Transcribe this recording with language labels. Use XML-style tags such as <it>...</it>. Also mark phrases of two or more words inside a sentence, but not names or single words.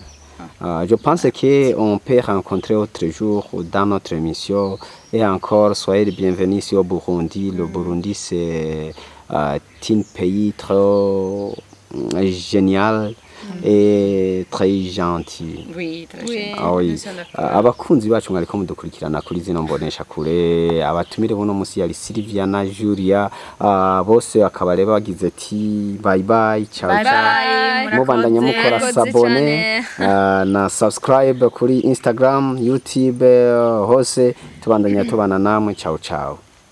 <fr>Je pense qu'on peut rencontrer autre jour dans notre émission. Et encore, soyez les bienvenus ici au Burundi. Le Burundi, c'est un pays trop génial et très gentil. Oui, très gentil. Oui.</fr> <rn>Abakunzi bacu mwariko mudukurikirana kuri zino mbonesha kure, abatumire buno musi yari Sylvia na Julia, bose akaba rero bagize ati</rn> <en>bye bye,</en> <it>ciao ciao.</it> <rn>Mubandanya mukora sabone na subscribe kuri Instagram, YouTube, hose tubandanya tubana namwe,</rn> <it>ciao ciao.</it>